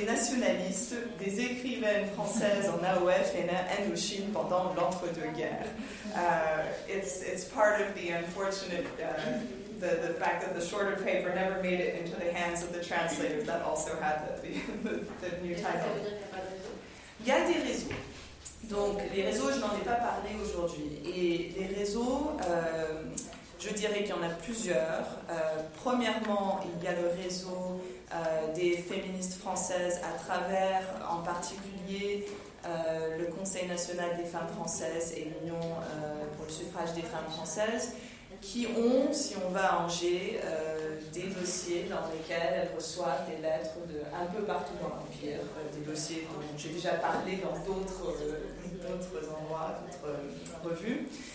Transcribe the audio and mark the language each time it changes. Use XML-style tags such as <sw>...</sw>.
<fr>journalistes, des écrivaines françaises en AOF et en Indochine pendant l'entre-deux-guerres.</fr> <en>It's part of the unfortunate the fact that the shorter paper never made it into the hands of the translators that also had the new title.</en> <fr>Il y a des réseaux. Donc les réseaux, je n'en ai pas parlé aujourd'hui. Et les réseaux, je dirais qu'il y en a plusieurs. Premièrement, il y a le réseau des féministes françaises à travers, en particulier, le Conseil national des femmes françaises et l'Union pour le suffrage des femmes françaises, qui ont, si on va à Angers, des dossiers dans lesquels elles reçoivent des lettres de un peu partout dans l'Empire, des dossiers dont j'ai déjà parlé dans d'autres endroits, d'autres revues.</fr>